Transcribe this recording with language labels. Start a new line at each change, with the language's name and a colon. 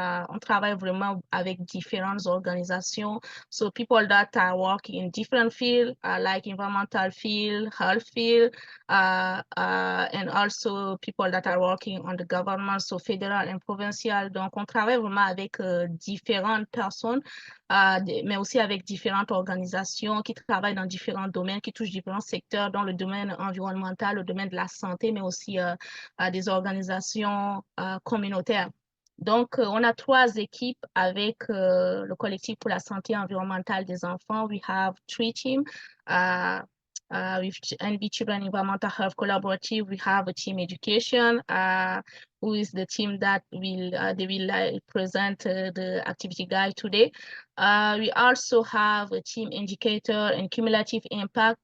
French: On travaille vraiment avec différentes organisations.
English: So people that are working in different fields, like environmental field, health field, and also people that are working on the government, so fédéral and provincial.
French: Donc, on travaille vraiment avec différentes personnes, mais aussi avec différentes organisations qui travaillent dans différents domaines, qui touchent différents secteurs, dans le domaine environnemental, le domaine de la santé, mais aussi des organisations communautaires. Donc, on a 3 équipes avec le collectif pour la santé environnementale des enfants.
English: We have 3 teams. With NB Children Environmental Health Collaborative, we have a team education, who is the team that they will present the activity guide today. We also have a team indicator and cumulative impact.